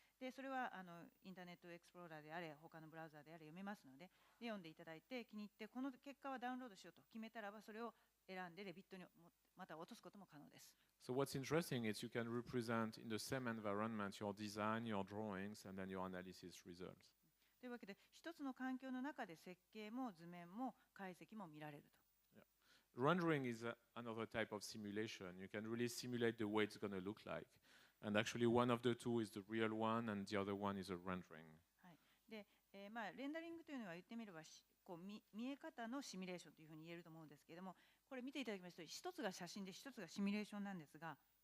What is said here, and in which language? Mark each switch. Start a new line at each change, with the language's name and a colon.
Japanese: でそれはインターネットエクスプローラーであれ他のブラウザーであれ読めますので、読んでいただいて気に入ってこの結果はダウンロードしようと決めたらばそれを選んでレビットにまた落とすことも可能です。
English: So what's interesting is you can represent in the same environment your design, your drawings, and then your analysis results.
Japanese: というわけで、一つの環境の中で設計も図面も解析も見られると。
English: Rendering is another type of simulation. You can really simulate the way it's going to look like. And actually one of the two is the real one and the other one is a rendering.
Japanese: はい。で、レンダリングというのは言ってみればこう見え方のシミュレーションというふうに言えると思うんですけれども、これ見ていただきますと、一つが写真で一つがシミュレーションなんですが。